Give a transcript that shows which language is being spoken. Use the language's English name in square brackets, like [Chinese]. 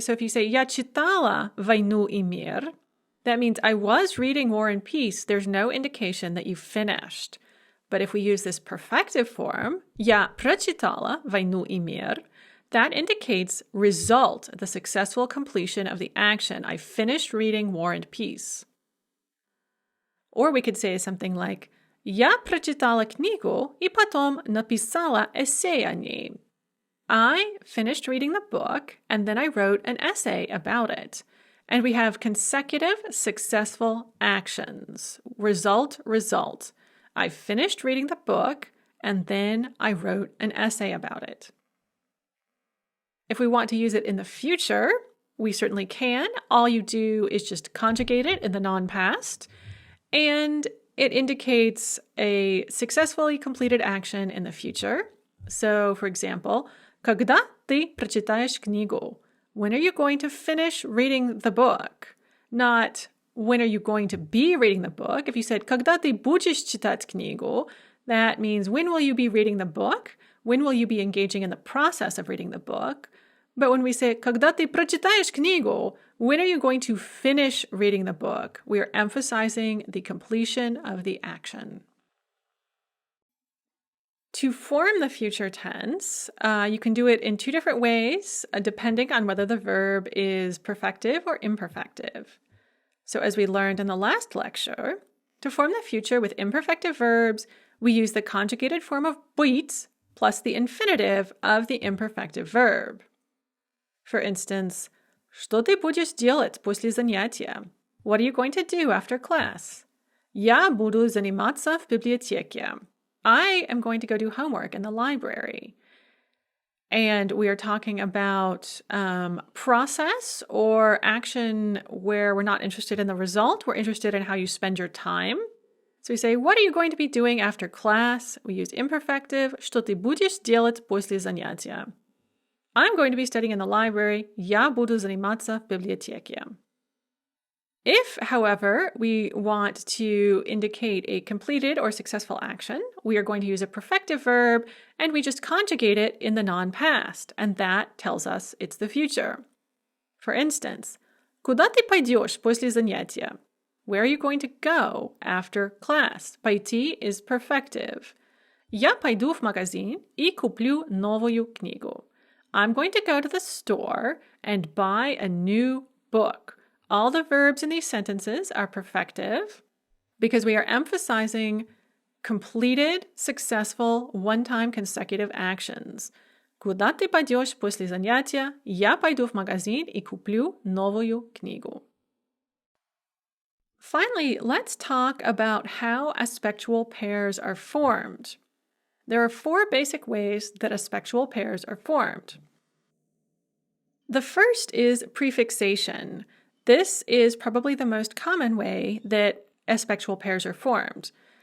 [English] So if you say [Russian] «Я читала «Войну и мир», [English] that means I was reading War and Peace. There's no indication that you finished. But if we use this perfective form, [Russian] я прочитала «Войну и мир», [English] that indicates result, the successful completion of the action. I finished reading War and Peace. Or we could say something like [Russian] «Я прочитала книгу и потом написала эссе о ней». [English] I finished reading the book and then I wrote an essay about it. And we have consecutive successful actions. Result, result. I finished reading the book and then I wrote an essay about it. If we want to use it in the future, we certainly can. All you do is just conjugate it in the non-past, and it indicates a successfully completed action in the future. So, for example, [Russian] когда ты прочитаешь книгу? [English] When are you going to finish reading the book? Not when are you going to be reading the book. If you said [Russian] когда ты будешь читать книгу, [English] that means when will you be reading the book? When will you be engaging in the process of reading the book? But when we say [Russian] когда ты прочитаешь книгу, [English] when are you going to finish reading the book? We are emphasizing the completion of the action. To form the future tense, you can do it in two different ways, depending on whether the verb is perfective or imperfective. So as we learned in the last lecture, to form the future with imperfective verbs, we use the conjugated form of быть plus the infinitive of the imperfective verb. For instance, [Russian] что ты будешь делать после занятия? [English] What are you going to do after class? [Russian] Я буду заниматься в библиотеке. [English] I am going to go do homework in the library. And we are talking about process or action where we're not interested in the result. We're interested in how you spend your time. So we say, what are you going to be doing after class? We use imperfective. [Russian] Что ты будешь делать после занятия? [English] I'm going to be studying in the library. [Russian] Я буду заниматься в библиотеке. [English] If, however, we want to indicate a completed or successful action, we are going to use a perfective verb and we just conjugate it in the non-past, and that tells us it's the future. For instance, [Russian] куда ты пойдешь после занятия? [English] Where are you going to go after class? Пойти is perfective. [Russian] Я пойду в магазин и куплю новую книгу. [English] I'm going to go to the store and buy a new book. All the verbs in these sentences are perfective because we are emphasizing completed, successful, one-time consecutive actions. [Russian] Куда ты пойдешь после занятия? Я пойду в магазин и куплю новую книгу. [English] Finally, let's talk about how aspectual pairs are formed. There are four basic ways that aspectual pairs are formed. The first is prefixation. This is probably the most common way that aspectual pairs are formed.